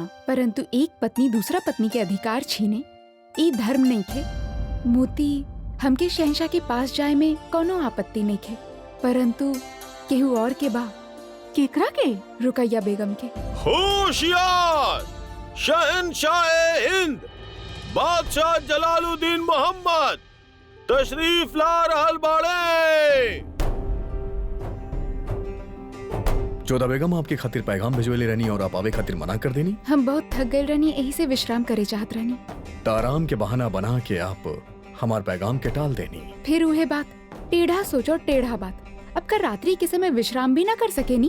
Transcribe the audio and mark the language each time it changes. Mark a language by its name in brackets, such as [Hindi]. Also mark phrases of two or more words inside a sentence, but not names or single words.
[Bhojpuri] परंतु एक पत्नी दूसरा पत्नी के अधिकार छीने ई धर्म नहीं थे। मोती, हमके शहंशाह के पास जाए में कोनो आपत्ति नहीं थे, परंतु केहू और के बा। केकरा के? रुकैया बेगम के। होशियार! शहंशाह हिंद बादशाह जलालुद्दीन मोहम्मद तशरीफ ला रहल बाड़े। जोधा बेगम आपके खातिर पैगाम भिजवेले रहनी और आप आवे खातिर मना कर देनी। हम बहुत थक गए रहनी, यही से विश्राम करे चाहत रहनी। तो आराम के बहाना बना के आप हमार पैगाम के टाल देनी। फिर वह बात, टेढ़ा सोचो टेढ़ा बात। अब कर रात्रि के समय विश्राम भी ना कर सके नी?